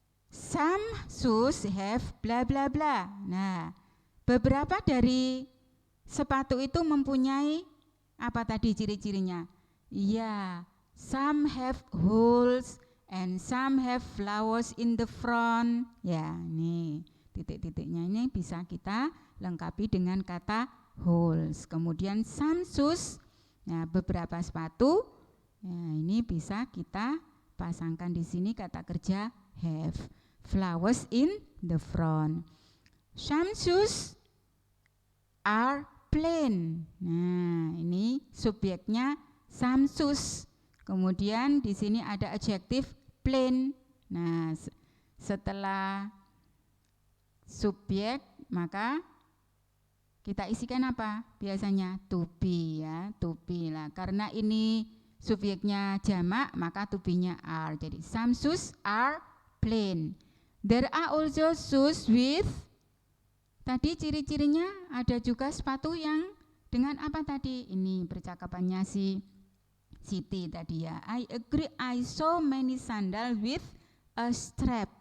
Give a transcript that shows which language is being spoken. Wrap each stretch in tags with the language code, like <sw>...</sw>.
<en>Some shoes have bla bla bla.</en> <id>Nah, beberapa dari sepatu itu mempunyai apa tadi ciri-cirinya?</id> <en>Iya, some have holes and some have flowers in the front.</en> <id>Ya, nih titik-titiknya ini bisa kita lengkapi dengan kata holes. Kemudian some shoes, nah beberapa sepatu, nah ini bisa kita pasangkan di sini kata kerja have,</id> <en>flowers in the front. Some shoes are plain.</en> <id>Nah, ini subjeknya some shoes. Kemudian di sini ada adjektif plain. Nah, setelah subjek maka kita isikan apa? Biasanya to be ya, to be lah. Karena ini subjeknya jamak, maka to be-nya are. Jadi</id> <en>some shoes are plain. There are also shoes with,</en> <id>tadi ciri-cirinya ada juga sepatu yang dengan apa tadi? Ini percakapannya si Siti tadi ya.</id> <en>I agree, I saw many sandals with a strap.</en>